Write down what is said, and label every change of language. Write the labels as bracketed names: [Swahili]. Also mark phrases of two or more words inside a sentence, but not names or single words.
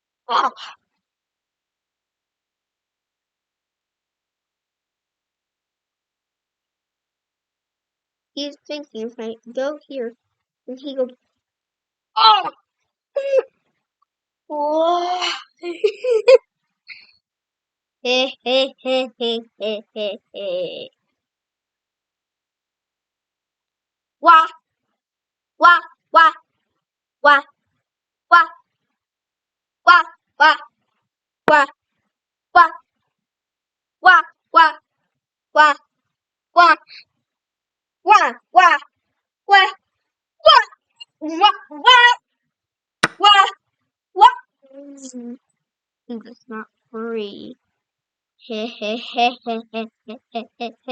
[English] Ah. He's thinking if I go here, and he goes, oh! Whoa. Hey, hey, hey, hey, hey, hey, hey. Wah, wah, wah, wah, wah, wah, wah, wah, wah, wah, wah, wah, wah, wah, wah, wah, wah, wah, wah, wah. It's not free. Hey, hey, hey, hey, hey, hey, hey, hey, hey.